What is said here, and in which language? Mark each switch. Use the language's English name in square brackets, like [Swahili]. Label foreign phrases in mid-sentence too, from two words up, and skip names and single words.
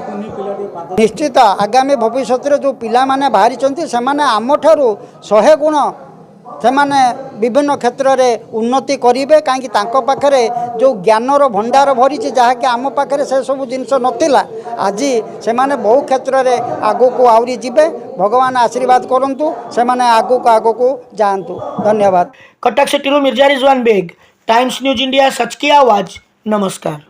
[Odia] ନିଶ୍ଚିତ ଆଗାମୀ ଭବିଷ୍ୟତରେ ଯେଉଁ ପିଲାମାନେ ବାହାରିଛନ୍ତି ସେମାନେ ଆମଠାରୁ 100 ଗୁଣ ସେମାନେ ବିଭିନ୍ନ କ୍ଷେତ୍ରରେ ଉନ୍ନତି କରିବେ। କାହିଁକି ତାଙ୍କ ପାଖରେ ଯେଉଁ ଜ୍ଞାନର ଭଣ୍ଡାର ଭରିଛି ଯାହାକି ଆମ ପାଖରେ ସେସବୁ ଜିନିଷ ନଥିଲା। ଆଜି ସେମାନେ ବହୁ କ୍ଷେତ୍ରରେ ଆଗକୁ ଆହୁରି ଯିବେ। ଭଗବାନ ଆଶୀର୍ବାଦ କରନ୍ତୁ, ସେମାନେ ଆଗକୁ ଯାଆନ୍ତୁ। ଧନ୍ୟବାଦ। [Hindi] कटक सिटी मिर्जा रिजवान बेग, टाइम्स न्यूज इंडिया, सच की आवाज। नमस्कार।